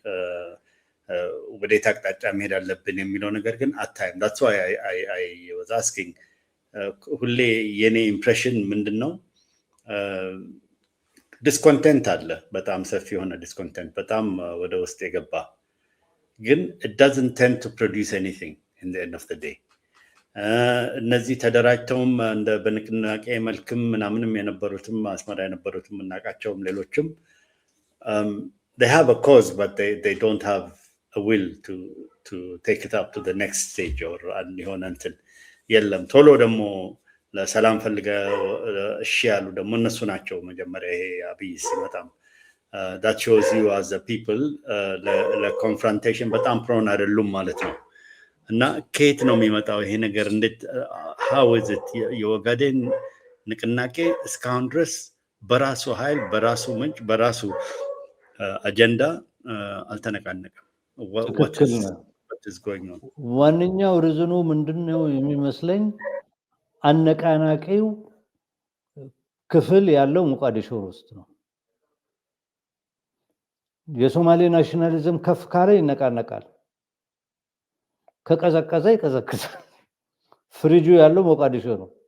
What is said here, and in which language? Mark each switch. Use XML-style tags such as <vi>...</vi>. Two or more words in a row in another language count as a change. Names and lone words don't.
<am>ወዴት አቅጣጫ መሄድ አለብን የሚለው ነገር ግን አታይም።</am> <en>that's why I was asking</en> <am>ሁሌ የኔ ኢምፕሬሽን ምንድን ነው? ዲስኮንቴንት አለ፣ በጣም ሰፊ የሆነ ዲስኮንቴንት፣ በጣም ወደ ውስጥ የገባ ግን</am> <en>it doesn't tend to produce anything in the end of the day።</en> <am>እነዚህ ተደራጅተውም እንደ በንቅናቄ መልክም ምናምንም የነበሩትም አስመራ የነበሩትም እናቃቸውም ሌሎችም</am> <en>they have a cause but they don't have a will to take it up to the next stage or</en> <am>የሆነ እንትን የለም። ቶሎ ደግሞ ለሰላም ፈልገው እሺ ያሉ ደግሞ እነሱ ናቸው። መጀመሪያ ይሄ አብይ ሲመጣም</am> <en>that shows you as a people</en> <am>ለኮንፍሮንቴሽን በጣም ፕሮን አይደሉም ማለት ነው። እና ከየት ነው የሚመጣው ይሄ ነገር? እንዴት</am> <en>how is it</en> <am>የኦጋዴን ንቅናቄ እስካሁን ድረስ በራሱ ኃይል በራሱ ምንጭ በራሱ አጀንዳ አልተነቃነቀም።</am> <en>what is going on?</en> <am>ዋነኛው ሪዝኑ ምንድነው የሚመስለኝ? አነቃናቂው ክፍል ያለው ሞቃዲሾ ውስጥ ነው። የሶማሌ ናሽናሊዝም ከፍ ካለ ይነቃነቃል፣ ከቀዘቀዘ ይቀዘቅዛል። ፍሪጁ ያለው ሞቃዲሾ ነው።</am>